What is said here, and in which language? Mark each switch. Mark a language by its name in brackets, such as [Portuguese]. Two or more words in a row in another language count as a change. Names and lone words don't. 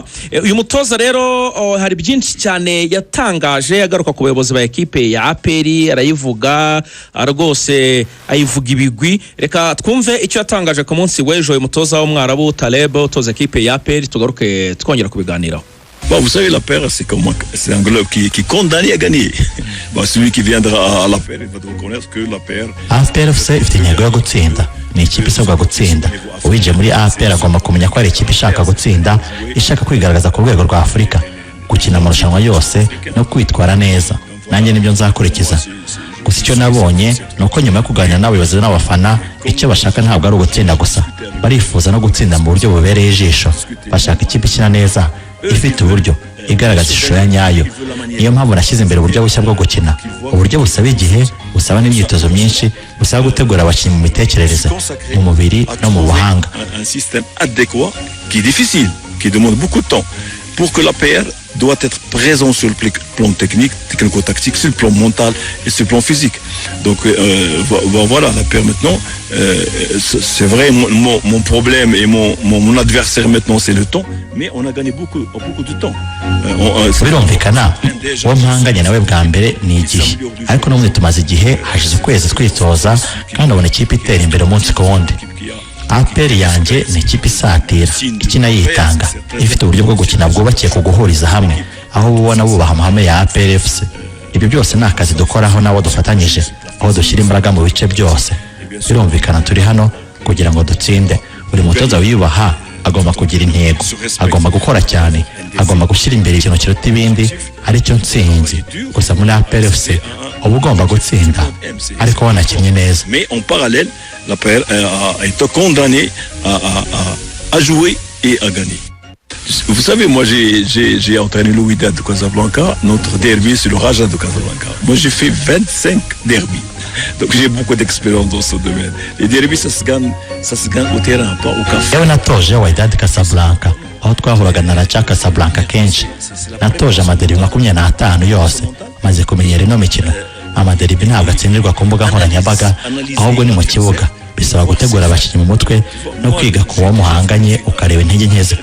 [Kinyarwanda] Uyu mutoza rero hari byinshi cyane yatangaje agaruka ku bayobozi ba ekipe ya Peri, arayivuga rwose ayivuga ibigwi. Reka twumve icyo yatangaje ku munsi w'ejo uyu mutoza w'umwarabu Taleb utoza ekipe ya Peri, tugaruke twongera kubiganiraho. [French] Bon, vous savez, la paire, c'est un club qui est condamné à gagner. Bon, celui qui viendra à la paire, il va reconnaître que la paire... [Kinyarwanda] APR FC ifite intego yo gutsinda, ni ikipe isabwa gutsinda. Uwinjiye muri APR agomba kumenya ko ari ikipe ishaka gutsinda, ishaka kwigaragaza ku rwego rwa Afurika, gukina amarushanwa yose no kwitwara neza. Nanjye nibyo nzakurikiza. Gusa icyo nabonye nuko nyuma yo kuganira n'abayobozi n'abafana, icyo bashaka ntabwo ari ugutsinda gusa, barifuza no gutsinda mu buryo bubereye ijisho. Bashaka ikipe ikina neza, ifite uburyo igaragaza ishusho ya nyayo. Niyo mpamvu nashyize imbere uburyo bushya bwo gukina, uburyo busaba igihe, busaba n'imyitozo myinshi, busaba gutegura abakinnyi mu mitekerereze, mu mubiri no mu buhanga. [French] Un système adéquat qui est difficile, qui demande beaucoup de temps pour que la paire doit être présent sur le plan technique, technico-tactique, sur le plan mental et sur le plan physique. Donc voilà, la paire maintenant, c'est vrai, mon problème et mon adversaire maintenant c'est le temps, mais on a gagné beaucoup de temps. [Kinyarwanda] Birumvikana uwo mpanganye nawe bwa mbere ni igihe, ariko n'ubundi tumaze igihe, hashize ukwezi twitoza kandi abona ikipe itera imbere umunsi ku wundi. APR yanjye ni ikipe isatira, ikina yitanga, ifite uburyo bwo gukina bwubakiye ku guhuriza hamwe, aho ubona bubaha amahame ya APR FC. Ibyo byose ni akazi dukoraho n'abo dufatanyije, aho dushyira imbaraga mu bice byose. Birumvikana turi hano kugira ngo dutsinde. Buri mutoza wiyubaha agomba kugira intego, agomba gukora cyane, agomba gushyira imbere ikintu kiruta ibindi, aricyo ntsinzi. Gusa muri APR FC uba ugomba gutsinda ariko wanakinnye neza. [French] Mais en parallèle, la paire a été condamnée à jouer et à gagner. Vous savez, moi j'ai entraîné le Wydad de Casablanca. Notre derby c'est le Raja de Casablanca. Moi j'ai fait 25 derbys. Donc j'ai beaucoup d'expérience dans ce domaine. Les derbys ça se gagne au terrain, pas au café. [Kinyarwanda] Yewe natoje Wydad Casablanca, aho twahuraga na Raja Casablanca kenshi. Natoje amaderbi 25 yose, maze kumenyera ino mikino. Amaderbi ntabwo atsindirwa ku mbuga nkoranyambaga, ahubwo ni mu kibuga. Bisaba gutegura abakinnyi mu mutwe no kwiga kuba muhanganye ukareba intege nke ze.